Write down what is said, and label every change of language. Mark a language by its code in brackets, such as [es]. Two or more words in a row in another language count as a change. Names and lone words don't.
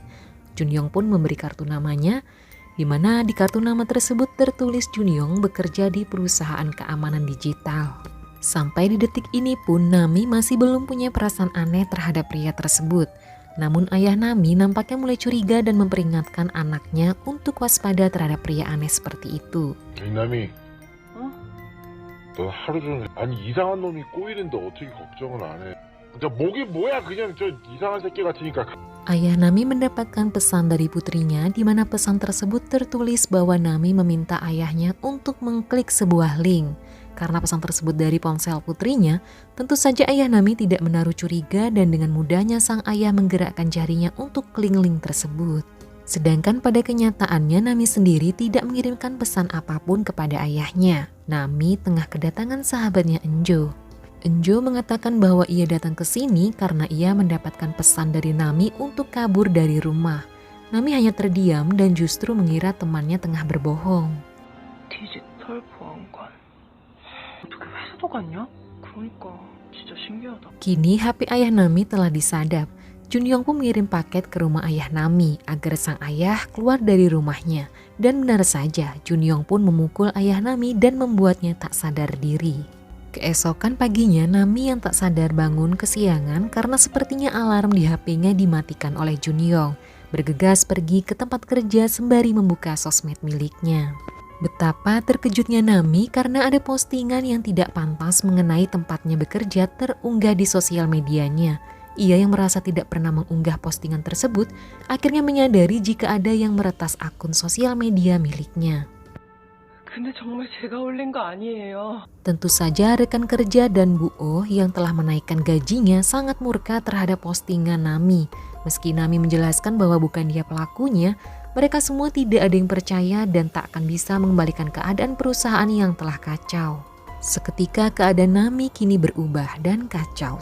[id] Junyong pun memberi kartu namanya, di mana di kartu nama tersebut tertulis Junyong bekerja di perusahaan keamanan digital. Sampai di detik ini pun Nami masih belum punya perasaan aneh terhadap pria tersebut. Namun ayah Nami nampaknya mulai curiga dan memperingatkan anaknya untuk waspada terhadap pria aneh seperti itu. [ko] Nami, 너 하루 종일 아니 이상한 놈이 꼬이는데 어떻게 걱정을 안 해? 저 목이 뭐야 그냥 저 이상한 새끼 같으니까. [id] Ayah Nami mendapatkan pesan dari putrinya di mana pesan tersebut tertulis bahwa Nami meminta ayahnya untuk mengklik sebuah link. Karena pesan tersebut dari ponsel putrinya, tentu saja ayah Nami tidak menaruh curiga dan dengan mudahnya sang ayah menggerakkan jarinya untuk klik link tersebut. Sedangkan pada kenyataannya Nami sendiri tidak mengirimkan pesan apapun kepada ayahnya. Nami tengah kedatangan sahabatnya Enjo. Enjo mengatakan bahwa ia datang ke sini karena ia mendapatkan pesan dari Nami untuk kabur dari rumah. Nami hanya terdiam dan justru mengira temannya tengah berbohong. [ko] 디지털 보안관. 어떻게 회사도 갔냐? 그러니까 진짜 신기하다. [id] Kini HP ayah Nami telah disadap. Junyong pun mengirim paket ke rumah ayah Nami agar sang ayah keluar dari rumahnya. Dan benar saja, Junyong pun memukul ayah Nami dan membuatnya tak sadar diri. Keesokan paginya Nami yang tak sadar bangun kesiangan karena sepertinya alarm di HP-nya dimatikan oleh Junyong. Bergegas pergi ke tempat kerja sembari membuka sosmed miliknya. Betapa terkejutnya Nami karena ada postingan yang tidak pantas mengenai tempatnya bekerja terunggah di sosial medianya. Ia yang merasa tidak pernah mengunggah postingan tersebut akhirnya menyadari jika ada yang meretas akun sosial media miliknya. [ko] 근데 정말 제가 올린 거 아니에요. [id] Tentu saja rekan kerja dan Bu Oh yang telah menaikkan gajinya sangat murka terhadap postingan Nami. Meski Nami menjelaskan bahwa bukan dia pelakunya, mereka semua tidak ada yang percaya dan tak akan bisa mengembalikan keadaan perusahaan yang telah kacau. Seketika keadaan Nami kini berubah dan kacau.